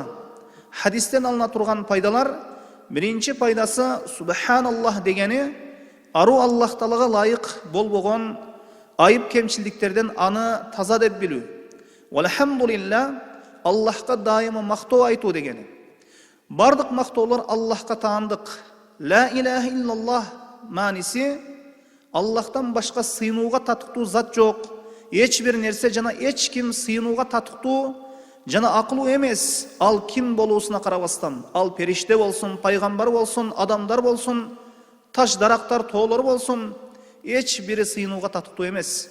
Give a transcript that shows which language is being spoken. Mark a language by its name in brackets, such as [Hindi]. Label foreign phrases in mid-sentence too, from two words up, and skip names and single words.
[Kyrgyz] Хадистен алына турган пайдалар: биринчи пайдасы субханаллах дегени ару Аллах Таалага лайык болбогон айып кемчилдиктерден аны таза деп билүү. Валхамдулиллах Аллахка дайыма мактоо айтуу дегени. Бардык мактоолор Аллахка таандык. [Arabic] لا إله إلا الله [Kyrgyz] мааниси Аллахтан башка сыйынууга татыктуу зат жок. Эч бир нерсе жана эч ким сыйынууга татыктуу жана акылуу эмес. Ал ким болуусуна карабастан, ал периште болсун, пайгамбар болсун, адамдар болсун, таш дарактар, тоолор болсун, эч бири сыйынууга татыктуу эмес.